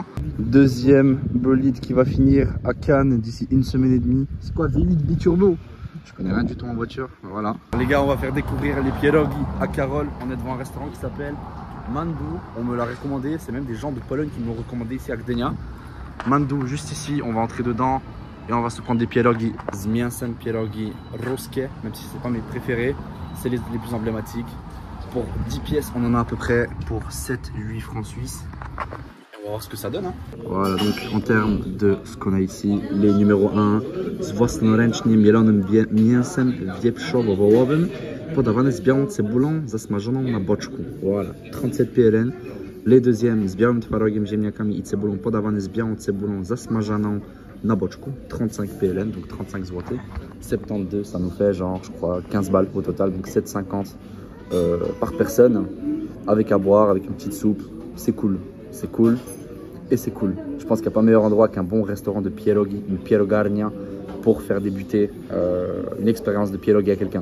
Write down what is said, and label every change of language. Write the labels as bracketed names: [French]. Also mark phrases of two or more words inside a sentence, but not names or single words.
[French] Deuxième bolide qui va finir à Cannes d'ici 1 semaine et demie. C'est quoi V8 biturbo? Je connais rien du tout en voiture. Voilà. Les gars, on va faire découvrir les pierogi à Karol. On est devant un restaurant qui s'appelle Mandu. On me l'a recommandé. C'est même des gens de Pologne qui me l'ont recommandé ici à Gdynia. Mandu, juste ici. On va entrer dedans et on va se prendre des pierogi. [Polish] Zmięsem pierogi ruskie, [French] même si c'est pas mes préférés. C'est les plus emblématiques. pour 10 pièces, on en a à peu près pour 7-8 francs suisses. On va voir ce que ça donne. Hein. Voilà, donc en termes de ce qu'on a ici, les numéros 1, [Polish] z własnoręcznie mielonym mięsem wieprzowo-wołowym, podawane z białą cebulą zasmażoną na boczku. [French] Voilà, 37 PLN. Les deuxièmes [Polish] z białym twarogiem, ziemniakami i cebulą, podawane z białą cebulą zasmażaną na boczku, [French] 35 PLN, donc 35 zł. 72, ça nous fait genre, je crois, 15 balles au total, donc 7,50 par personne, avec à boire, avec une petite soupe. C'est cool et c'est cool. Je pense qu'il n'y a pas meilleur endroit qu'un bon restaurant de pierogi, une pierogarnia, pour faire débuter une expérience de pierogi à quelqu'un.